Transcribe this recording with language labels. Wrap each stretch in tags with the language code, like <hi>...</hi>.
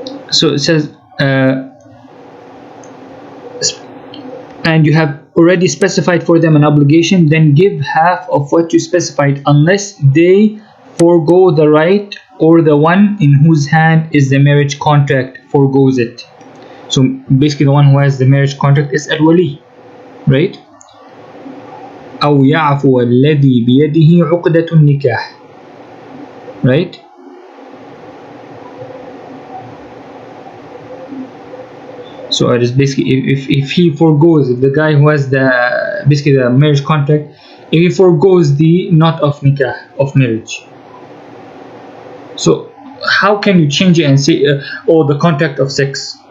<en>So it says, and you have already specified for them an obligation, then give half of what you specified, unless they forego the right, or the one in whose hand is the marriage contract forgoes it. So basically the one who has the marriage contract is al-wali, right?</en> <ar>أو يعفو الذي بيده عقدة النكاح, right?</ar> <en>So it is basically, if he forgoes, if the guy who has the marriage contract, if he forgoes the knot of nikah, of marriage. So how can you change it and say, the contract of sex?</en>